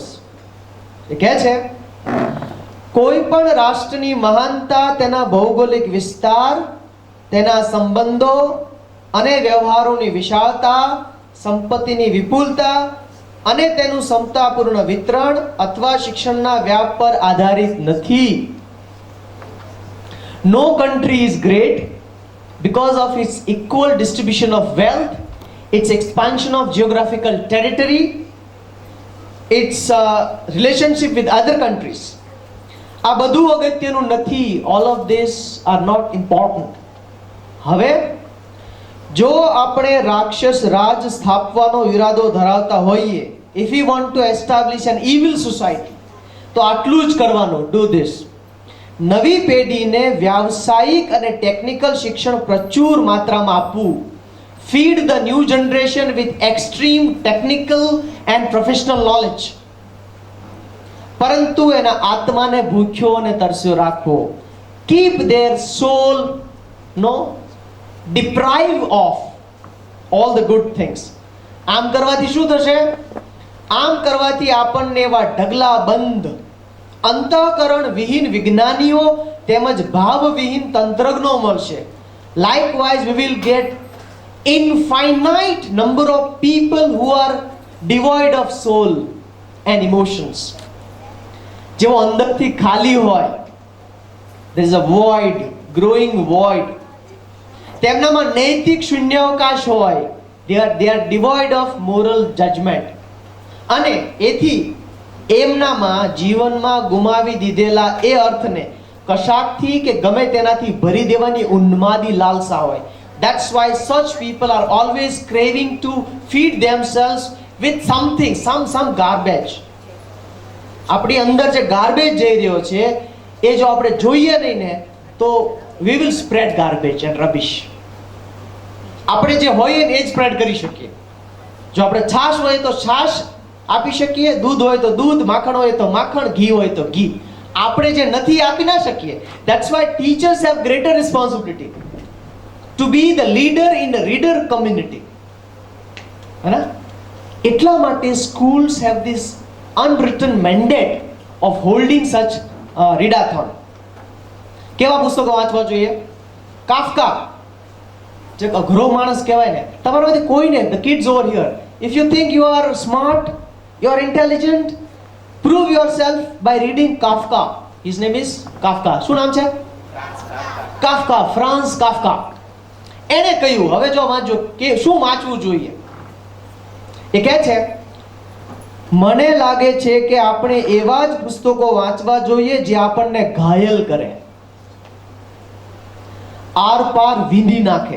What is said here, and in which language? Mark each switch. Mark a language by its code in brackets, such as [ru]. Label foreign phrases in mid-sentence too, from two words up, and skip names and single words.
[gu] એ કહે છે, કોઈ પણ રાષ્ટ્રની મહાનતા તેના ભૌગોલિક વિસ્તાર, તેના સંબંધો અને વ્યવહારોની વિશાળતા, સંપત્તિની વિપુલતા અને તેનું સમતાપૂર્ણ વિતરણ અથવા શિક્ષણના વ્યાપ પર આધારિત નથી. [en] No country is great because of its equal distribution of wealth, its expansion of geographical territory, its relationship with other countries. [gu] આ બધું અગત્યનું નથી. [en] All of this are not important. [gu] હવે જો આપણે રાક્ષસ રાજ સ્થાપવાનો ઈરાદો ધરાવતા હોઈએ, [en] if we want to establish an evil society, [gu] તો આટલું જ કરવાનું. [en] Do this. [gu] નવી પેઢીને વ્યાવસાયિક અને ટેકનિકલ શિક્ષણ પ્રચુર માત્રામાં આપવું. [en] Feed the new generation with extreme technical and professional knowledge. [gu] પરંતુ એના આત્માને ભૂખ્યો અને તરસ્યો રાખવો. [en] Keep their soul deprive of all the good things. [gu] આમ કરવાથી શું થશે? આમ કરવાથી આપણને એવા ઢગલા બંધ, અંતઃકરણ વિહીન વિજ્ઞાનીઓ તેમજ ભાવવિહીન તંત્રજ્ઞો મળશે. [en] Likewise, we will get infinite number of people who are devoid of soul and emotions. [gu] જેઓ અંદરથી ખાલી હોય, [en] there is a void, growing void. [gu] તેમનામાં નૈતિક શૂન્યાવકાશ હોય, [en] they are devoid of moral judgment. [gu] અને એથી એમનામાં જીવનમાં ગુમાવી દીધેલા એ અર્થને કશાકથી કે ગમે તેનાથી ભરી દેવાની ઉન્માદી લાલસા હોય. [en] That's why such people are always craving to feed themselves with something, some garbage. [gu] આપણી અંદર જે ગાર્બેજ જઈ રહ્યો છે એ જો આપણે જોઈએ નહીં ને તો [en] we will spread garbage and rubbish. [gu] આપણે જે હોય ને એ જ સ્પ્રેડ કરી શકીએ. જો આપણે છાશ હોય તો છાશ આપી શકીએ, દૂધ હોય તો દૂધ, માખણ હોય તો માખણ, ઘી હોય તો ઘી. આપણે જે નથી આપી ના શકીએ. [en] That's why teachers have greater responsibility to be the leader in the reader community. [hi] है ना? [gu] એટલા માટે [en] schools have this unwritten mandate of holding such readathon. [gu] કેવા પુસ્તકો વાંચવા જોઈએ? કાફકા, જે અઘરો માણસ કહેવાય ને, તમારામાંથી કોઈ ને, [en] the kids over here, if you think you are smart, you are intelligent, prove yourself by reading Kafka. His name is Kafka. [gu] શું નામ છે? કાફકા, ફ્રાન્સ કાફકા. એણે કહ્યું, હવે જો વાંચો કે શું વાંચવું જોઈએ. એ કહે છે, મને લાગે છે કે આપણે એવા જ પુસ્તકો વાંચવા જોઈએ જે આપણને ઘાયલ કરે, આર પાર વીંધી નાખે.